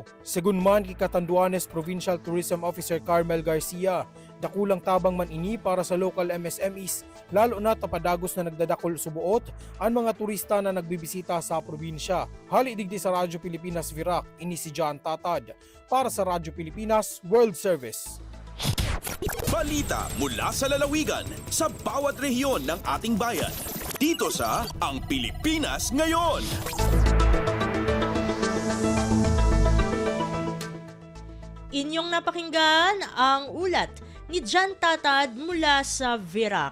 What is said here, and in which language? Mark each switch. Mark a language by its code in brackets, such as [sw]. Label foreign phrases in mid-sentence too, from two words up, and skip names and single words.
[bik] Segun man kay Catanduanes Provincial Tourism Officer Carmel Garcia, dakulang tabang man ini para sa [en] local MSMEs, [bik] lalo na tapadagos na nagdadakol subuot ang mga turista na nagbibisita sa probinsya. Hali digdi sa Radyo Pilipinas Virac, ini si John Tatad para sa Radyo Pilipinas World Service. [tl] Balita mula sa lalawigan sa bawat rehiyon ng ating bayan. Dito sa Ang Pilipinas Ngayon. Inyong napakinggan ang ulat ni John Tatad mula sa Virac.